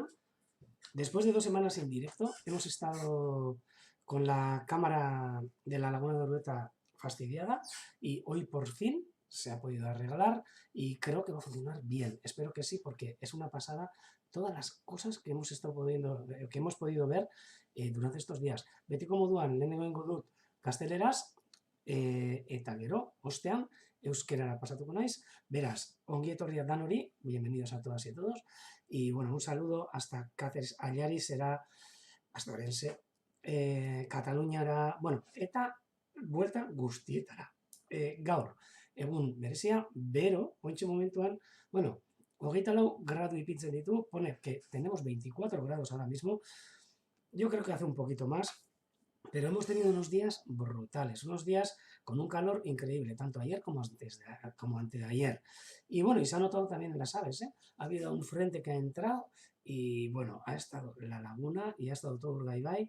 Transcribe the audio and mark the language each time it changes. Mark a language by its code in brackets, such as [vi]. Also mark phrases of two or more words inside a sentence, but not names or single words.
[es] Después de 2 semanas en directo, hemos estado con la cámara de la Laguna de Orueta fastidiada y hoy por fin se ha podido arreglar y creo que va a funcionar bien. Espero que sí, porque es una pasada todas las cosas que hemos podido ver durante estos días. [eu] Betiko moduan lehenengo dut gazteleraz, eta gero, ostean, euskerara pasatuko naiz. Beraz, ongi etorria danori, [es] bienvenidos a todas y a todos. Y bueno, un saludo hasta Cáceres, Allari será, hasta Orense, [eu] Kataluniara, bueno, eta buelta guztietara. Gaur, egun berezia, bero, ointxe momentuan, bueno, 24 gradu ipintzen ditu, [es] pone que tenemos 24 grados ahora mismo, yo creo que hace un poquito más, pero hemos tenido unos días brutales, unos días con un calor increíble, tanto ayer como antes de ayer. Y bueno, y se ha notado también en las aves, ¿eh? Ha habido un frente que ha entrado y bueno, ha estado la laguna y ha estado todo Urdaibai.